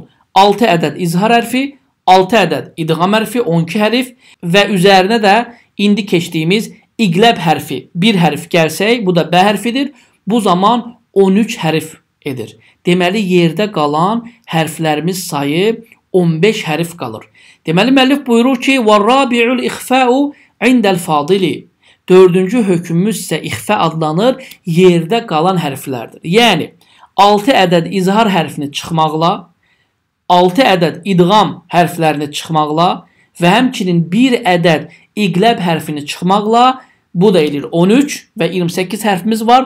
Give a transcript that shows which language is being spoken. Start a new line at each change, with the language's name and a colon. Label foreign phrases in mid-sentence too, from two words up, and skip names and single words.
Azerbaijani: 6 ədəd izhar hərfi, 6 ədəd idğam hərfi, 12 hərf və üzərinə də indi keçdiyimiz iqləb hərfi. Bir hərf gəlsək, bu da B hərfidir. Bu zaman 13 hərf edir. Deməli, yerdə qalan hərflərimiz sayı 15 hərf qalır. Deməli, müəllif buyurur ki,
Arabic: وَالرَّابِعُ الْإِخْفَاءُ عِنْدَ الْفَاضِلِ.
Azerbaijani: 4-cü hökmümüz isə ixfə adlanır, yerdə qalan hərflərdir. Yəni, 6 ədəd izhar hərfini çıxmaqla, 6 ədəd idğam hərflərini çıxmaqla və həmçinin 1 ədəd iqləb hərfini çıxmaqla, bu da eləyir 13 və 28 hərfimiz var.